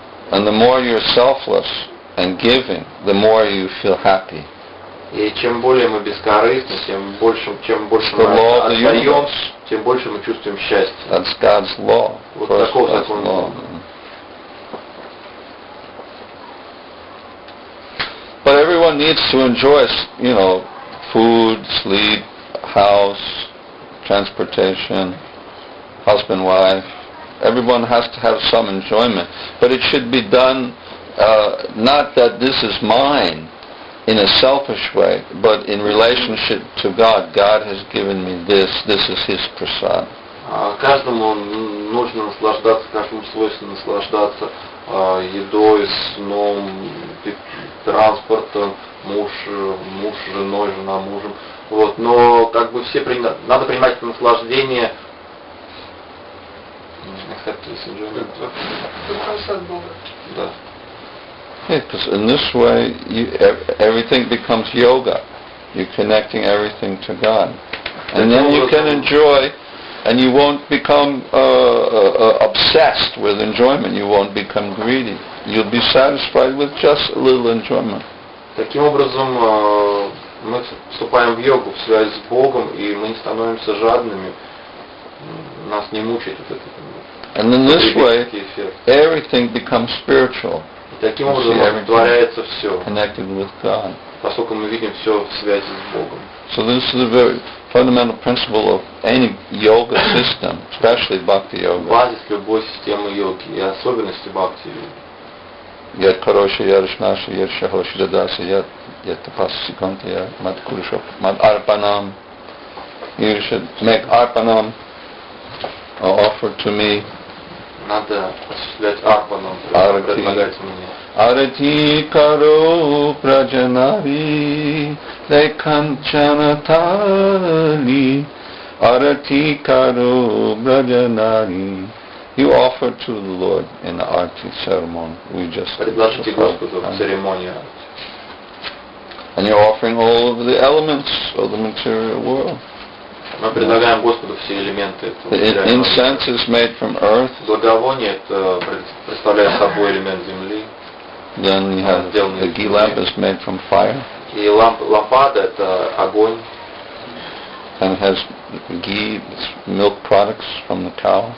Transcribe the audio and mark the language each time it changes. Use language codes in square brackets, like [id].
[en] And the more you're selfless and giving, the more you feel happy. [ru] И чем более мы бескорыстны, чем больше мы отдаем, тем больше мы чувствуем счастье. [en] That's God's law. [ru] Вот таков закон Бога. [en] But everyone needs to enjoy, food, sleep, house, transportation, husband, wife. Everyone has to have some enjoyment. But it should be done not that this is mine in a selfish way, but in relationship to God. God has given me this. This is His prasad. [ru] Каждому нужно наслаждаться, каждому свойственно наслаждаться едой, сном, транспортом, муж женой, жена мужем. Вот. Но надо принимать это наслаждение. Просад Бога. Да. [en] Yeah, because in this way, everything becomes yoga. You're connecting everything to God. And then you can enjoy, and you won't become obsessed with enjoyment. You won't become greedy. You'll be satisfied with just a little enjoyment. [ru] Таким образом, мы вступаем в йогу, в связь с Богом, и мы не становимся жадными. Нас не мучает вот этот [en] And in this way, everything becomes spiritual. [ru] И таким образом творяется все, [en] connected with God. [ru] Поскольку мы видим все в связи с Богом. [en] So this is a very fundamental principle of any yoga system, especially bhakti yoga. [ru] Базис любой системы йоги и особенности бхакти йоги. [sa] Yat karosha yarishnashi yarshahoshi dadasi yat tapasikanti yat mat kurusha mat arpanam. [en] You should make arpanam, offer to me. [ru] Надо осуществлять арпанам, предлагать мне. Arati karo prajanari dekanjanatali. Arati karo prajanari. [en] You offer to the Lord in the arti ceremony. We just [ru] предложите Господу в церемонии. [en] And you're offering all of the elements of the material world. [ru] Мы предлагаем Господу все элементы этого [en] The [ru] материального мира. [en] incense is made from earth. [ru] Благовоние это представляет собой элемент земли. [en] Then you have the ghee lamp is made from fire. [ru] И лампада это огонь. [en] And it has ghee, milk products from the cow.